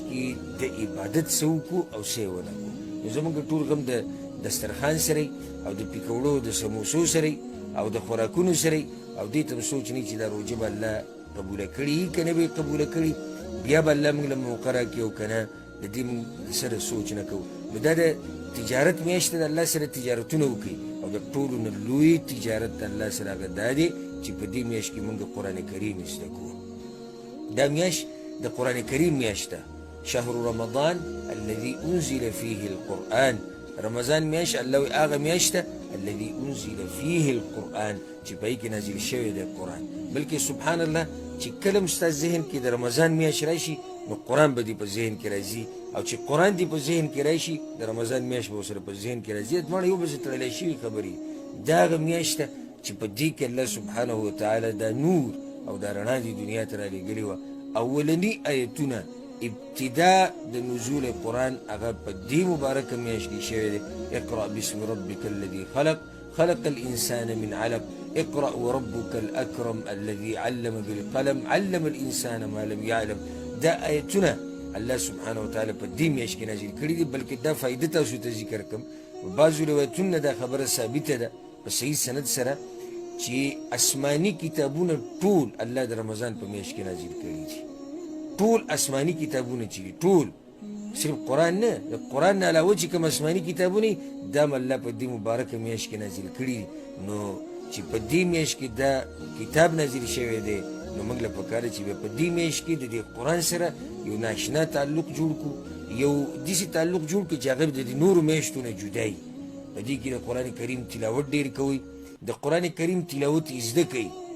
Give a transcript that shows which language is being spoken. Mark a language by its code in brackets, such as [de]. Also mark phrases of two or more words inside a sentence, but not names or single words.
[ps] کې د عبادت څه وکړو او څه یې ونه کړو نو زموږ ټول غم د دسترخوان سره او د پیکوړو د سموسو سره او د خوراکونو سره او دې ته سوچ نه چې دا روژه به الله قبوله کړي که نه به یې قبوله کړي بیا به الله موږ له موقع راکړي او که نه د دې موږ سره سوچ نه کوو نو دا د تجارت میاشت د الله سره تجارتونه وکړي او د ټولو نه لوی تجارت د الله سره هغه دا دی چې په دې میاشت کې موږ قرآن کریم زده کوو دا میاشت د قرآن کریم میاشت ده [ar] شهر رمضان الذي انزل فيه القرآن [ps] رمضان میاشت الله وایي هغه میاشت ده [ar] الذي انزل فيه القرآن [ps] چې په هغې کې نازل شوی دی قرآن بلکې [ar] سبحان الله [ps] چې کله هم ستا ذهن کې د رمضان میاشت راشي نو قرآن به دې په ذهن کې راځي او چې قرآن دې په ذهن کې راشي د رمضان میاشت به ورسره په ذهن کې راځي دواړه یو بل سره تړلی شوي خبرې دا هغه میاشت ده چې په دې کې [ar] الله سبحانه وتعالی [ps] دا نور او دا رڼا دې دنیا ته رالیږلې وه اولني آیتونه ابتدا د نزول قرآن هغه په دې مبارکه میاشت کې شوی دی [ar] اقرأ باسم ربک الذي خلق خلق الانسان من علق اقرأ وربك الأكرم الذي علم بالقلم علم الإنسان ما لم يعلم [ps] دا آیتونه [ar] الله سبحانه وتعالی [ps] په دې میاشت کې نازل کړي دي بلکې دا فایده تاسو ته ذکر کوم بعضو روایتونه دا خبره ثابته ده په صحیح سند سره چې آسماني کتابونه ټول الله د رمضان په میاشت کې نازل کړي دي ټول آسماني کتابونه چې ټول صرف قرآن نه د قرآن نه علاوه چې کوم آسماني کتابونه دا هم الله په دې مبارکه میاشت کې نازل کړي دي نو چې په دې میاشت کې دا کتاب نازل شوی دی نو موږ له پکار چې په دې میاشت کې د دې قرآن سره یو ناشنا تعلق جوړ کړو یو داسې تعلق جوړ کړو چې هغه د نورو میاشتو نه جدا وي په دې کې د قرآن کریم تلاوت ډېر کوئ د قرآن کریم تلاوت یې زده کوئ